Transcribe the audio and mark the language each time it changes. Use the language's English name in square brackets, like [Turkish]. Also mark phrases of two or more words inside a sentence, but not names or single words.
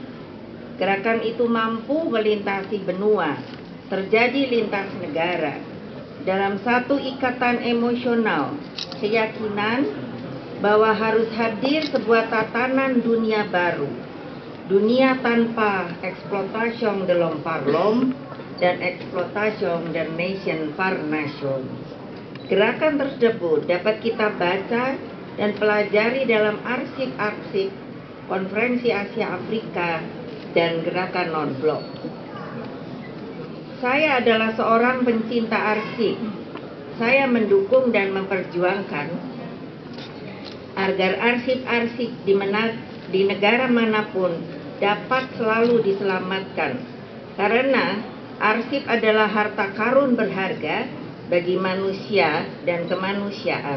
[Indonesian] Gerakan itu mampu melintasi benua, terjadi lintas negara, dalam satu ikatan emosional, keyakinan bahwa harus hadir sebuah tatanan dunia baru, dunia tanpa eksploitasi [French] de l'homme par l'homme [Indonesian] dan eksploitasi [French] der nation par nation. [Indonesian] Gerakan tersebut dapat kita baca dan pelajari dalam arsip-arsip Konferensi Asia Afrika dan Gerakan Non-Blok. Saya adalah seorang pencinta arsip. Saya mendukung dan memperjuangkan agar arsip-arsip di negara manapun dapat selalu diselamatkan karena arsip adalah harta karun berharga bagi manusia dan kemanusiaan.